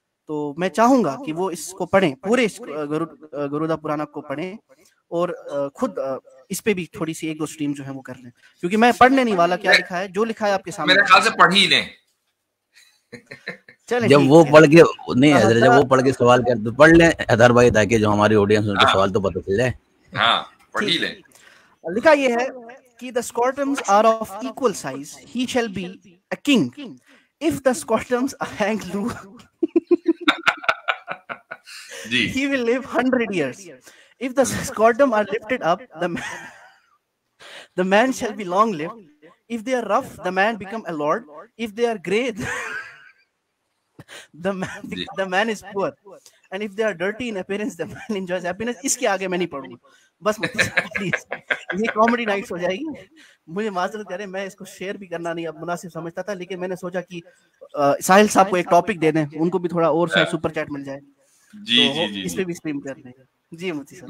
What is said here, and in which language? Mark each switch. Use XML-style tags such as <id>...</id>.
<ur>تو میں چاہوں گا کہ وہ اس کو پڑھیں، پورے گروڑا پرانا کو پڑھیں، اور خود اس پہ بھی تھوڑی سی 1-2 سٹریم جو ہے وہ کر لیں. کیونکہ میں پڑھنے نہیں والا کیا لکھا ہے، جو لکھا ہے آپ کے سامنے میرے خیال سے پڑھ ہی لیں. جب وہ پڑھ کے نہیں حضرت، جب وہ پڑھ کے سوال کر تو پڑھ لیں حیدر بھائی، تاکہ جو ہماری آڈینس ان کے سوال تو پتہ چل جائے. ہاں پڑھ ہی لیں. لکھا یہ ہے کہ</ur> <en>the scrotums are of equal size, he shall be a king. If the scrotums hang loose, he will live 100 years. If the scrotum are lifted up, the man shall be long lived. If they are rough, the man become a lord. If they are grey, the man is poor. And if they are dirty in appearance, the man enjoys happiness.</en> <ur>اس کے آگے میں نہیں پڑھوں گا، بس please. یہ comedy nights ہو جائے گی. مجھے معذرت کریں، میں اس کو شیئر بھی کرنا نہیں اب مناسب سمجھتا تھا، لیکن میں نے سوچا کہ ساحل صاحب کو ایک ٹاپک دے دیں، ان کو بھی تھوڑا اور سپر چیٹ مل جائے. جی اس پہ بھی اسٹریم کر لیں. جی مفتی صاحب،</ur>